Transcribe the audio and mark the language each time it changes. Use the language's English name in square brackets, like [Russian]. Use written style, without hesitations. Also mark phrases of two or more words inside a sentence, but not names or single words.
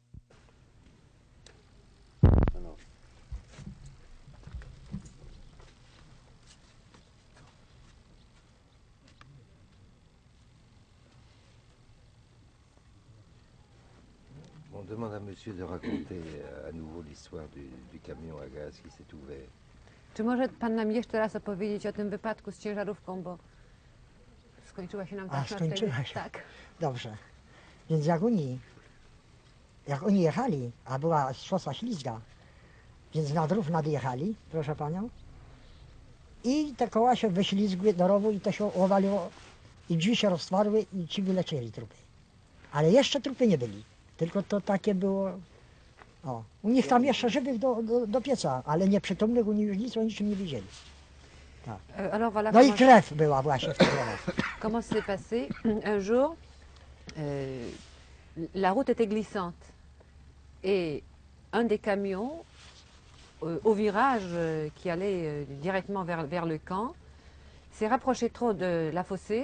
[French] On demande à monsieur de raconter à nouveau l'histoire du camion à gaz qui s'est ouvert. [Polish] Czy może pan nam jeszcze raz opowiedzieć o tym wypadku z ciężarówką, bo skończyła się nam A, taśma skończyła wtedy? się. Tak. Dobrze. Więc jak oni jechali, a była szosa ślizga, więc na drów nadjechali, proszę panią, i te koła się wyślizgły do rowu i to się owaliło i drzwi się roztwarły i ci wylecieli trupy. Ale jeszcze trupy nie byli, tylko to takie było, o, u nich tam jeszcze żywych do pieca, ale nieprzytomnych u nich już nic o niczym nie widzieli. [French] Alors voilà [Polish] No i [French] comment, [Polish] krew była właśnie w tych rowach. [French] comment ça s'est passé. Un jour, la route était glissante et un des camions au virage qui allait directement vers le camp s'est rapproché trop de la fossée